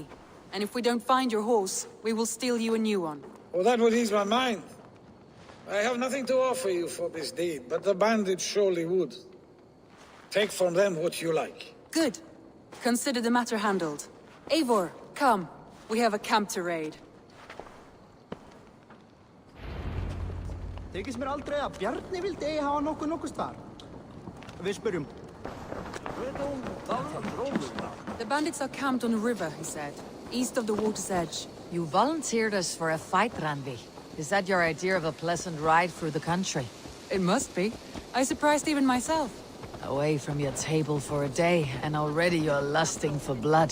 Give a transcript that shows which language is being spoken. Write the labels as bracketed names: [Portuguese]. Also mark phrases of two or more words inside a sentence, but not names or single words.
[English] And if we don't find your horse, we will steal you a new one. Oh, that would ease my mind. I have nothing to offer you for this deed, but the bandits surely would. Take from them what you like. Good. Consider the matter handled. Eivor, come. We have a camp to raid. [Icelandic] Þykist mér aldrei að Bjarni vildi eigi hafa nokkuð staðar. Við spyrjum. [English] The bandits are camped on a river, he said. East of the water's edge. You volunteered us for a fight, Randvi. Is that your idea of a pleasant ride through the country? It must be. I surprised even myself. Away from your table for a day, and already you're lusting for blood.